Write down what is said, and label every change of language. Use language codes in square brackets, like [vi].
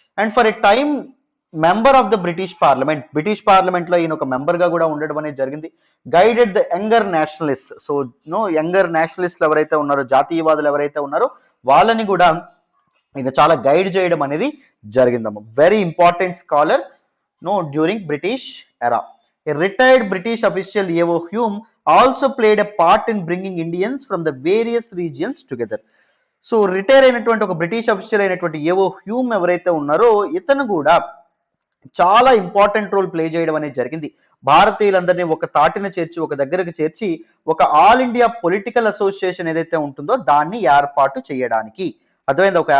[en] and for a time member of the British parliament [te] లో ఈయన ఒక మెంబర్ గా కూడా ఉండడం అనేది జరిగింది. [en] Guided the younger nationalist. [te] So younger నేషనలిస్ట్లు ఎవరైతే ఉన్నారో, జాతీయవాదులు ఎవరైతే ఉన్నారో వాళ్ళని కూడా ఈయన చాలా గైడ్ చేయడం అనేది జరిగిందమ్మ. [en] Very important scholar during British era. A retired British official A.O. Hume also played a part in bringing Indians from the various regions together. [te] So retire అయినటువంటి ఒక బ్రిటిష్ అఫీషియల్ అయినటువంటి ఏవో హ్యూమ్ ఎవరైతే ఉన్నారో ఇతను కూడా చాలా ఇంపార్టెంట్ రోల్ ప్లే చేయడం అనేది జరిగింది. భారతీయులందరినీ ఒక తాటిన చేర్చి, ఒక దగ్గరకు చేర్చి, ఒక ఆల్ ఇండియా పొలిటికల్ అసోసియేషన్ ఏదైతే ఉంటుందో దాన్ని ఏర్పాటు చేయడానికి. అర్థమైంది?